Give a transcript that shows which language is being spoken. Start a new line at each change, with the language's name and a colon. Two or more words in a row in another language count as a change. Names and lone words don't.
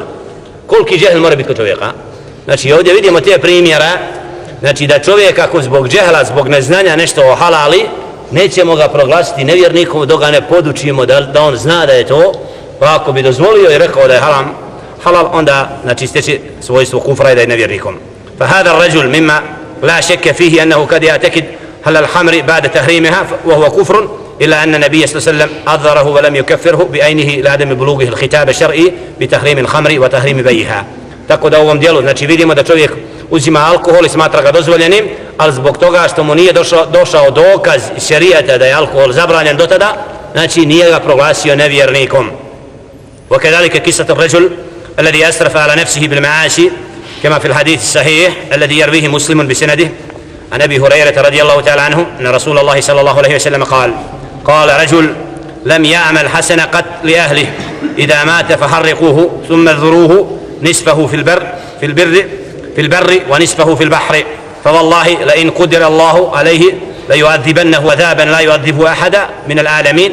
Bosnian: Koliki džehl mora biti kod čovjeka? Znači ovdje vidimo te primjera, znači da čovjek ako zbog džehla, zbog neznanja nešto o halali, nećemo ga proglasiti nevjernikom dok ga ne podučimo da on zna da je to, pa ako bi dozvolio i rekao da je halal, onda znači steći svojstvo kufra i da je nevjernikom.
Arabic: فهذا الرجل مما لا شك فيه أنه قد يعتقد هل الخمر بعد تحريمها وهو كفر، إلا أن النبي صلى الله عليه وسلم أضره ولم يكفره بعينه لعدم بلوغه الخطاب الشرعي بتحريم الخمر وتحريم بيعها.
Bosnian: Tako da u ovom dijelu znači vidimo da čovjek uzima alkohol i smatra ga dozvoljenim, ali zbog toga što mu nije došao dokaz šerijata da je alkohol zabranjen do tada, znači nije ga proglasio nevjernikom.
Arabic: وكذلك قصة الرجل الذي أسرف على نفسه بالمعاصي كما في الحديث الصحيح الذي يرويه مسلم بسنده عن أبي هريرة رضي الله تعالى عنه أن رسول الله صلى الله عليه وسلم قال رجل لم يعمل حسنة قط لأهله إذا مات فحرقوه ثم اذروه نصفه في البر ونصفه في البحر فوالله لئن قدر الله عليه ليعذبنه عذابا لا يعذبه أحدا من العالمين.